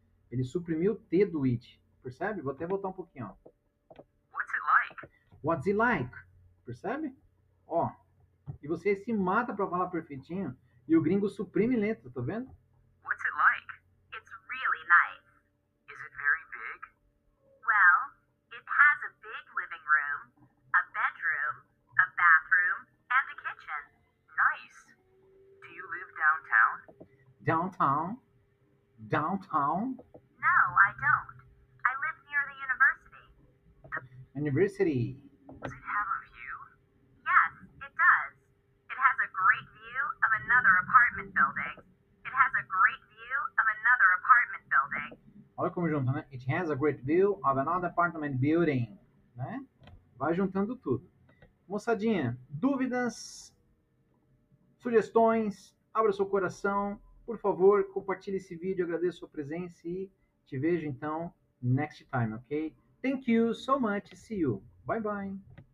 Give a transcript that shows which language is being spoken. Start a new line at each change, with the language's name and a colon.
Portuguese: Ele suprimiu o T do it. Percebe? Vou até voltar um pouquinho, ó.
English: What's it like? What's it like?
Portuguese: Percebe? Ó. E você se mata para falar perfeitinho e o gringo suprime letra, tá vendo?
English: What's it like? It's really nice. Is it very big? Well, it has a big living room, a bedroom, a bathroom, and a kitchen. Nice. Do you live downtown? Downtown. Downtown. No, I don't. I live near the university. University. Does it have a view? Yes, it does. It has a great view of another apartment building. It has a great view of another apartment building.
Portuguese: Olha como junta, né?
English: It has a great view of another apartment building, né?
Portuguese: Vai juntando tudo. Moçadinha, dúvidas, sugestões, abra seu coração. Por favor, compartilhe esse vídeo, agradeço a sua presença e te vejo então
English: next time, ok? Thank you so much. See you. Bye bye.